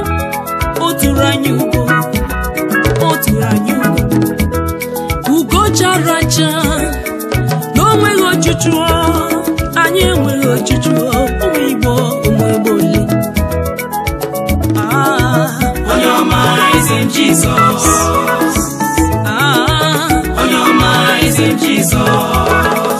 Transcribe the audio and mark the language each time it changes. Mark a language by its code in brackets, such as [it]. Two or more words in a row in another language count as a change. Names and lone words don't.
[ig] O tụrụ anyị ugo, o tụrụ anyị ugo, ugo chara acha, na o nweghị ọchụchụ. Anyị enweghị ọchụchụ, ụmụ Igbo, ụmụ Igbo ole. Onye ọma [en] is in Jesus. [ig] Onye ọma [en] is in Jesus.